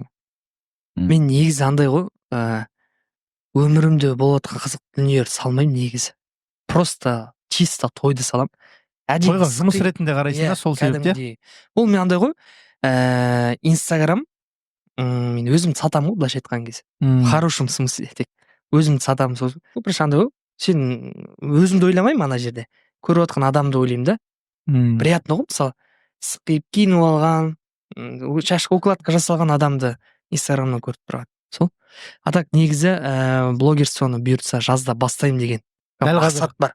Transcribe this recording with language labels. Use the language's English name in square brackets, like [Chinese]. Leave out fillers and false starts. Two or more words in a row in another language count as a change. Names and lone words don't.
[Kazakh] Мен негізі андай ғой, өмірімде болыватқан қызық дүниелерді салмаймын негізі. [Russian] Просто чисто [Kazakh] тойды салам. Тойға жұмыс ретінде қарайсың да, сол себепте? Ол мен андай ғой, инстаграм, мен өзімді сатамын ғой, былайша айтқан кезде. [Russian] В хорошем смысле [Kazakh] тек. Өзімді сатамын. Бірінші андай ғой, сен өзімді ойламаймын ана жерде. Көріп отқан адамды ойлаймын да. Приятно ғой, мысалы, сықиып киініп алған, шашқа укладка жасалған адамды инстаграмнан көріп тұрған. Сол. [Russian] А так [Kazakh] негізі блогерствоны бұйыртса жазда бастаймын деген мақсат бар.